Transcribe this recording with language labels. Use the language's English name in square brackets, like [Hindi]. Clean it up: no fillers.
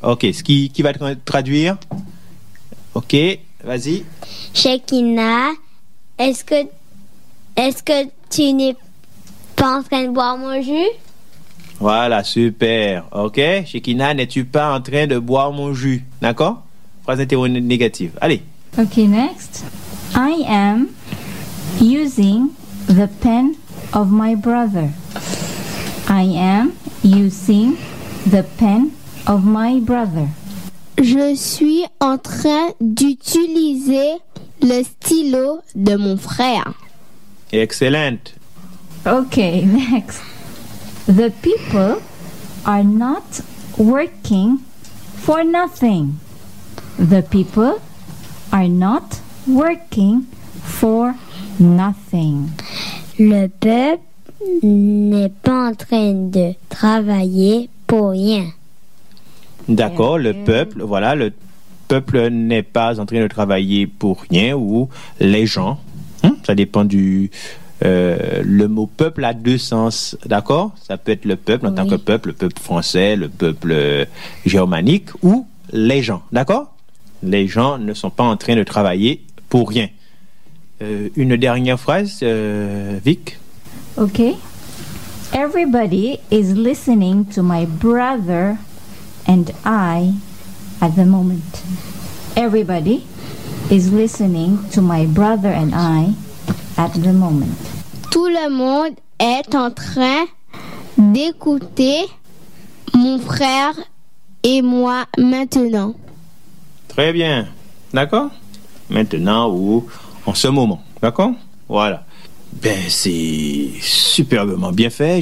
[French] Ok, ce qui va traduire. Ok, vas-y. Shekina, est-ce que tu n'es pas en train de boire mon jus? Voilà, super. Ok, Shekina, n'es-tu pas en train de boire mon jus? D'accord? Phrase interrogative. Allez. [English] Ok, next. I am using the pen of my brother. I am using the pen of my brother. [French] Je suis en train d'utiliser le stylo de mon frère. Excellent. [English] Okay, next. The people are not working for nothing. The people are not working for nothing. [French] Le peuple n'est pas en train de travailler pour rien. D'accord, le peuple, voilà, le peuple n'est pas en train de travailler pour rien, ou les gens, ça dépend du... le mot peuple a deux sens, d'accord? Ça peut être le peuple en tant que peuple, le peuple français, le peuple germanique ou les gens, d'accord? Les gens ne sont pas en train de travailler pour rien. Une dernière phrase, Vic. Ok. [English] Everybody is listening to my brother and I at the moment. Everybody is listening to my brother and I at the moment. [French] Tout le monde est en train d'écouter mon frère et moi maintenant. Très bien. D'accord? Maintenant ou en ce moment. D'accord? Voilà. Ben, c'est superbement bien fait.